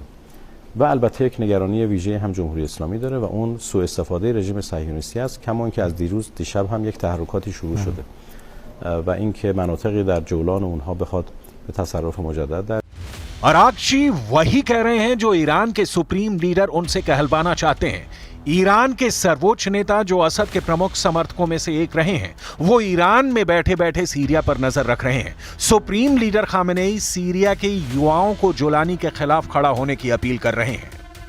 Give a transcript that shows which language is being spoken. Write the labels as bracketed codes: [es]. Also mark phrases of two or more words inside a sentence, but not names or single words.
[fa] و البته یک نگرانی ویژه هم جمهوری اسلامی داره و اون سوء استفاده رژیم صهیونیستی است، کما که از دیشب هم یک تحرکاتی شروع شده و اینکه مناطقی در جولان اونها بخواد به تصرف مجدد در [hi] अराक्ची वही कह रहे हैं जो ईरान के सुप्रीम लीडर उनसे कहलवाना चाहते हैं। ईरान के सर्वोच्च नेता जो असद के प्रमुख समर्थकों में से एक रहे हैं, वो ईरान में बैठे बैठे सीरिया पर नजर रख रहे हैं। सुप्रीम लीडर खामेनेई सीरिया के युवाओं को जोलानी के खिलाफ खड़ा होने की अपील कर रहे हैं।